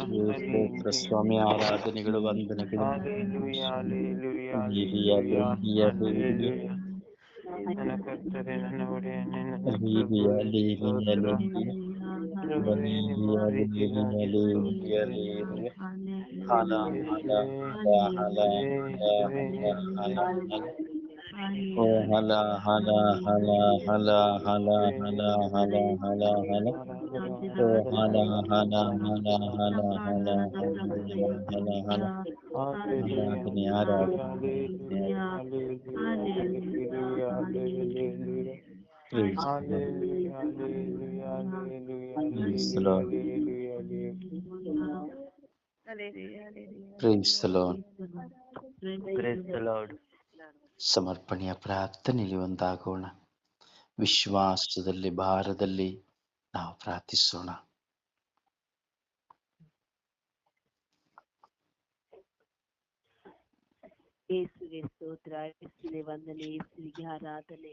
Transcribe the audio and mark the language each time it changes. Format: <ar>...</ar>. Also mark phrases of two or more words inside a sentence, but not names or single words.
<kn>ಯೇಸುವೆ ಸ್ತೋತ್ರ ಹಾಲೆಲೂಯಾ. ಸ್ವಾಮಿ, ಆರಾಧನೆಗಳು, ವಂದನೆಗಳು, ಮಹಿಮೆ ಹಾಲೆಲೂಯಾ, ಸ್ವಾಮಿ. ಹಾಲೆಲೂಯಾ, Alleluia, ಹಾಲೆಲೂಯಾ, Alleluia, Alleluia. ಹಾಲೆಲೂಯಾ. ನನ್ನ ಕರ್ತರೇ, ನನ್ನ ಒಡೆಯನೇ, ನನ್ನ Alleluia, ಪ್ರಭುವೇ Alleluia, ಸ್ತೋತ್ರ. Alleluia. ಪ್ರಭುವೇ ನಿಮ್ಮ Alleluia, Alleluia, ಪ್ರೀತಿಗಾಗಿ ಸ್ತೋತ್ರ. Alleluia, Alleluia. Hala, hala, ಯೇಸುವೇ, hala, hala, ಯೇಸುವೇ, hala, ಯೇಸುವೇ, hala, ಯೇಸುವೇ. hala, hala. Oh, hala, hala, hala, hala, hala, ಯೇಸುವೇ, hala, ಯೇಸುವೇ, hala, hala, ಯೇಸುವೇ. hala. ಆರಾಧನೆ, Oh, ಆರಾಧನೆ, hala, hala, ಆರಾಧನೆ. hala, hala, hala, hala, hala, hala, hala. Hallelujah, ಆರಾಧನೆ, hallelujah, ಆರಾಧನೆ, ಆರಾಧನೆ, hallelujah, ಆರಾಧನೆ.</kn> <en>hallelujah, hallelujah, hallelujah. Praise the Lord. Hallelujah, hallelujah, hallelujah, Praise the hallelujah, Lord. hallelujah, Praise the Lord. Praise the Lord.</en> <kn>ಸಮರ್ಪಣೆಯ ಪ್ರಾರ್ಥನೆಯಲ್ಲಿ ಒಂದಾಗೋಣ. ವಿಶ್ವಾಸದಲ್ಲಿ, ಭಾರದಲ್ಲಿ ನಾವು ಪ್ರಾರ್ಥಿಸೋಣ. ಯೇಸುವೆ ಸ್ತೋತ್ರ, ಯೇಸುವೆ ವಂದನೆ, ಯೇಸುವಿಗೆ ಆರಾಧನೆ.</kn>